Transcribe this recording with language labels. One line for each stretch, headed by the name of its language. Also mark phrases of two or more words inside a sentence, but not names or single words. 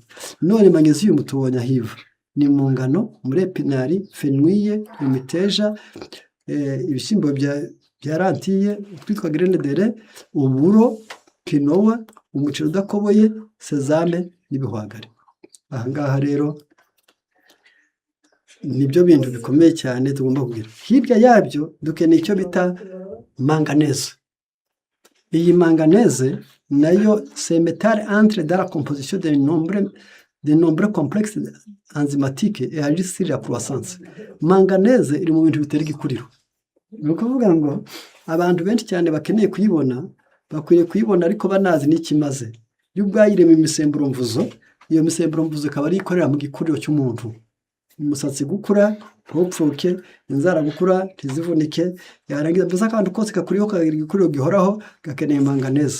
Kinyarwanda: None magnesium tubonye ahiva ni mu ngano, muri epinari, fenouil, imiteja, ibishyimbo bya rantiye twitwa grenadere, uburo, quinoa, umuceri udakoboye, sesame n'ibihwagari. Aha ngaha rero nibyo bintu bikomeye cyane tugomba kugira. Hirya yabyo dukeneye icyo bita manganese. Iyi manganese nayo
French: c'est métal entre dans la composition de nombreux complexes enzymatiques et agit sur la croissance.
Kinyarwanda: Manganese iri mu bintu bitera igikuriro. Ni ukuvuga ngo abantu benshi cyane bakeneye kuyibona, bakwiriye kuyibona ariko banazi n'ikimaze. Iyo ubwayirema imisemburo mvuzo, iyo misemburo mvuzo ikaba ari ikorera mu gikuriro cy'umuntu. Umusatsi gukura ntupfuke, inzara gukura ntizivunike, yarangiza mbese akantu kose kakuriho kagira igikuriro gihoraho gakeneye manganese.